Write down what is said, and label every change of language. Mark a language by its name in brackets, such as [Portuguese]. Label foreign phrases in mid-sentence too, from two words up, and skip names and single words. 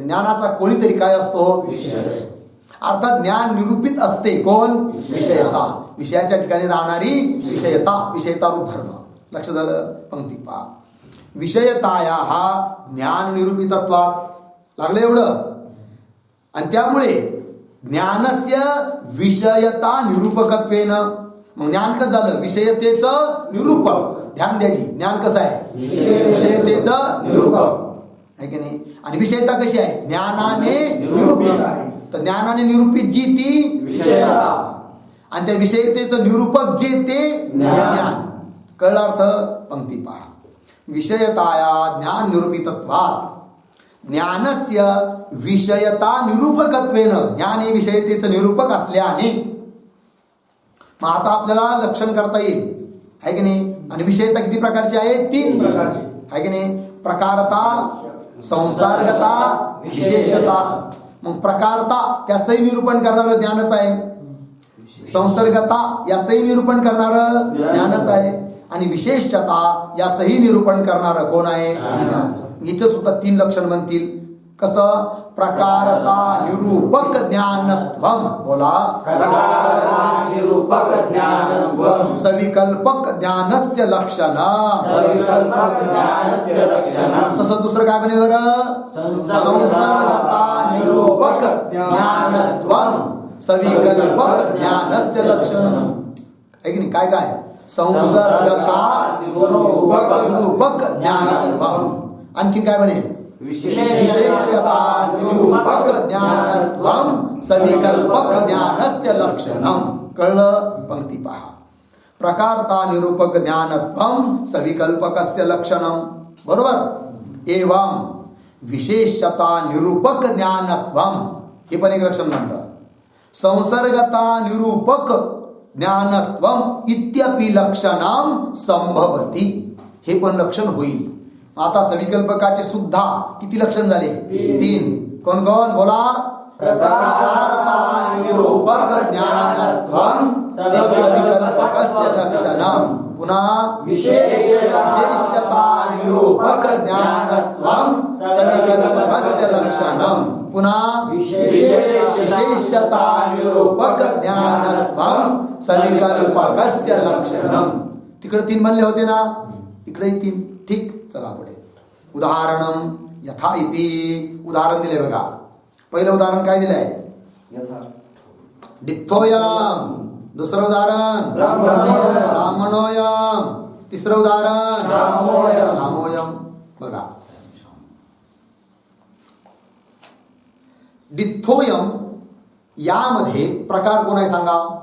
[Marathi] ज्ञानाचा कोणीतरी काय असतो? अर्थात ज्ञान निरूपित असते कोण? विषयता. विषयाच्या ठिकाणी राहणारी विषयता, विषयता रूप धर्म. लक्ष झालं? पंक्ती पहा. [Sanskrit] विषयताया हा ज्ञान निरूपितत्वात. [Marathi] लागलं एवढं? आणि त्यामुळे [Sanskrit] ज्ञानस्य विषयता निरूपकत्वेन. [Marathi] मग ज्ञान कसं झालं? विषयतेचं निरूपक. ध्यान द्यायची. ज्ञान कसं आहे? विषयतेचं निरूपक. आहे की नाही? आणि विषयता कशी आहे? ज्ञानाने निरूपित आहे. तर ज्ञानाने निरूपित जी ती विषयता, आणि त्या विषयतेचं निरूपक जे ते ज्ञान. कळलं अर्थ? पंक्ती पहा. [Sanskrit] विषयताया ज्ञान निरूपितत्वात् ज्ञानस्य विषयता निरूपकत्वेन. [Marathi] ज्ञान हे विषयतेचं निरूपक असल्याने. मग आता आपल्याला लक्षण करता येईल. आहे की नाही? आणि विषयता किती प्रकारची आहे? 3 प्रकारची. आहे की नाही? प्रकारता, संसर्गता, विशेषता. मग प्रकारता त्याचंही निरूपण करणारं ज्ञानच आहे. संसर्गता याचंही निरूपण करणारं ज्ञानच आहे. आणि विशेषता याचंही निरूपण करणारं कोण आहे? ज्ञान. इथं सुद्धा 3 लक्षण बनतील. कसं? [Sanskrit] प्रकारता निरूपक ज्ञानत्वम. [Marathi] बोला. [Sanskrit] निरूपक ज्ञानत्वम सविकल्पक ज्ञानस्य लक्षणं. [Marathi] तसं दुसरं काय बनेल बरं? [Sanskrit] संसर्गता निरूपक ज्ञानत्वम सविकल्पक ज्ञानस्य लक्षणं. [Marathi] आहे की नाही? काय काय? [Sanskrit] संसर्गता निरूपक ज्ञानत्वम. [Marathi] आणखी काय बनेल? [Sanskrit] विशेषता निरूपक ज्ञानत्वं सविकल्पक ज्ञानस्य लक्षणं. [Marathi] कळलं? पंक्ती पहा. [Sanskrit] प्रकारता निरूपक ज्ञानत्वं सविकल्पकस्य लक्षणं. [Marathi] बरोबर? [Sanskrit] एवं विशेषता निरूपक ज्ञानत्वं. [Marathi] हे पण एक लक्षण म्हणतात. [Sanskrit] संसर्गता निरूपक ज्ञानत्वं इत्यपि लक्षणं संभवति. [Marathi] हे पण लक्षण होईल. आता सविकल्पकाचे सुद्धा किती लक्षण झाले? 3. कोण कोण? बोला. [Sanskrit] प्रकारता निरूपक ज्ञानत्वं सविकल्पकस्य लक्षणं पुन्हा विशेषता निरूपक ज्ञानत्वं सविकल्पकस्य लक्षणं पुन्हा विशेषता निरूपक ज्ञानत्वं सविकल्पकस्य लक्षणं. [Marathi] तिकडे 3 म्हणले होते ना, इकडे 3. ठीक, चला पुढे. [Sanskrit] उदाहरणं यथा इति [Marathi] उदाहरण दिले बघा. पहिलं उदाहरण काय दिलंय? डित्थोयम. दुसरं उदाहरण ब्राह्मणोयम. तिसरं उदाहरण शामोयम. बघा, डित्थोयम यामध्ये प्रकार कोण आहे सांगा?